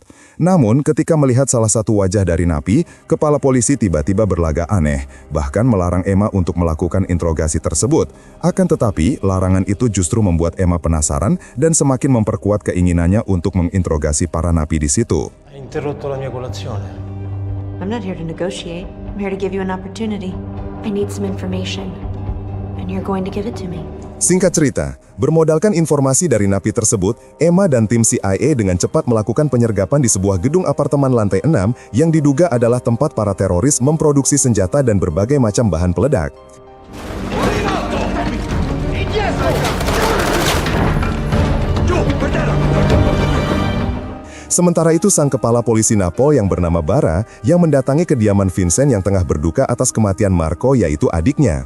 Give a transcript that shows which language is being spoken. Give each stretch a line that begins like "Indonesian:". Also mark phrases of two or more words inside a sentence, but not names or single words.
Indonesian: Namun, ketika melihat salah satu wajah dari napi, kepala polisi tiba-tiba berlagak aneh, bahkan melarang Emma untuk melakukan interogasi tersebut. Akan tetapi, larangan itu justru membuat Emma penasaran dan semakin memperkuat keinginannya untuk menginterogasi para napi di situ.
Italian: Hai interrotto la mia colazione.
English: I'm not here to negotiate. I'm here to give you an opportunity. I need some information, and you're going to give it to me.
Indonesian: Singkat cerita, bermodalkan informasi dari napi tersebut, Emma dan tim CIA dengan cepat melakukan penyergapan di sebuah gedung apartemen lantai 6 yang diduga adalah tempat para teroris memproduksi senjata dan berbagai macam bahan peledak. Sementara itu sang kepala polisi Napol yang bernama Bara yang mendatangi kediaman Vincent yang tengah berduka atas kematian Marco yaitu adiknya.